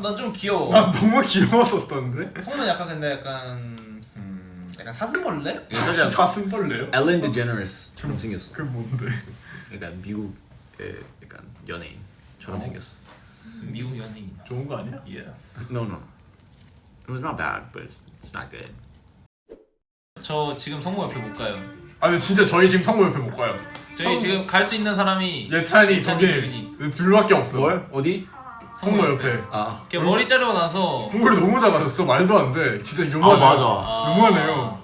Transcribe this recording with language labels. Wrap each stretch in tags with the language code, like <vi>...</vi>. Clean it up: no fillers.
<ko>난 좀 귀여워. 난 너무 귀여웠었던데. 성모는 약간 근데 약간 사슴벌레? 살짝 사슴벌레요? 엘렌 디제너리스처럼 생겼어. 그게 뭔데? 약간 미국의 약간 연예인처럼 생겼어. 미국 연예인. 좋은 거 아니야?</ko> <en>Yes. No. It was not bad, but it's not good.</en> <ko>저 지금 성모 옆에 못 가요. 아 근데 진짜 저희 지금 성모 옆에 못 가요. 저희 지금 갈 수 있는 사람이 예찬이 예찬이, 저기 둘밖에 없어. 뭘? 어디? 성모 옆에. 아. 걔 머리 자르고 나서 동물이 너무 작아졌어. 말도 안 돼. 진짜 요만해. 맞아. 요만해요.</ko>